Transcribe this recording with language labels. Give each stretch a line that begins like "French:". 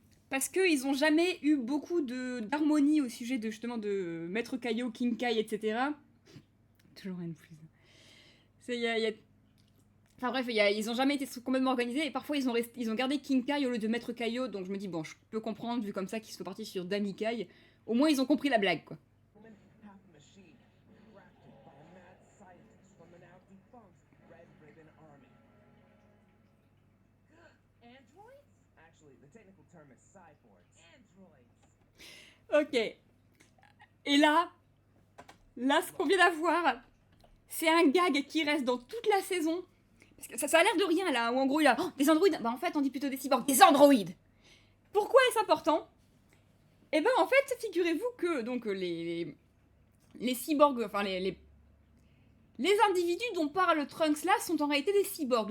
French: Parce qu'ils ont jamais eu beaucoup d'harmonie au sujet de justement de Maître Kaio, King Kai, etc. Toujours rien de plus. Enfin bref, ils ont jamais été complètement organisés et parfois ils ont gardé King Kai au lieu de Maître Kaio, donc je me dis bon, je peux comprendre vu comme ça qu'ils sont partis sur Dami Kai. Au moins ils ont compris la blague quoi.
English: Woman, half machine, crafted by a mad scientist from the now defunct Red Ribbon Army. Androids? Actually, the technical term is cyborgs. Androids. Ok.
French: Et là, ce qu'on vient d'avoir, c'est un gag qui reste dans toute la saison. Parce que ça a l'air de rien là, où en gros il y a des androïdes. Bah en fait on dit plutôt des cyborgs. Des androïdes. Pourquoi est-ce important? Eh ben en fait, figurez-vous que donc les cyborgs, enfin les individus dont parle Trunks là sont en réalité des cyborgs.